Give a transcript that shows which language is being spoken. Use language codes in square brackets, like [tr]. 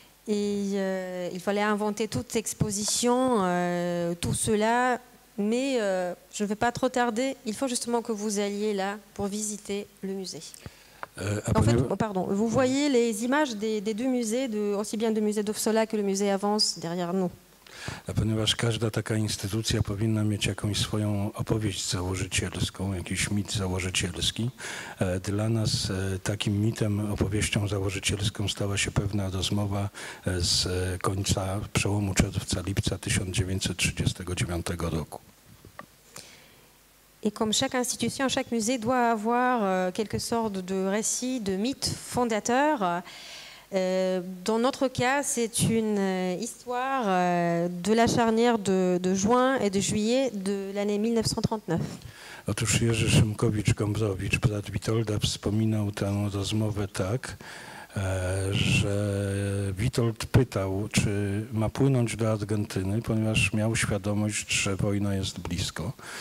[fr] Et il fallait inventer toute exposition, tout cela, mais je ne vais pas trop tarder. Il faut justement que vous alliez là pour visiter le musée. En fait, pardon, vous voyez les images des deux musées, aussi bien du musée d'Opsola que le musée Avance derrière nous. [pl] Ponieważ każda taka instytucja powinna mieć jakąś swoją opowieść założycielską, jakiś mit założycielski. Dla nas takim mitem, opowieścią założycielską stała się pewna rozmowa z końca przełomu czerwca-lipca 1939 roku. [fr] Et comme chaque institution, chaque musée doit avoir quelque sorte de récit, de mythe fondateur. Dans notre cas, c'est une histoire de la charnière de juin et de juillet de l'année 1939. [pl] Otóż Jerzy Szymkowicz-Gombrowicz, brat Witolda, wspominał tę rozmowę tak, że Witold pytał, czy ma płynąć do Argentyny, ponieważ miał świadomość, że wojna jest blisko.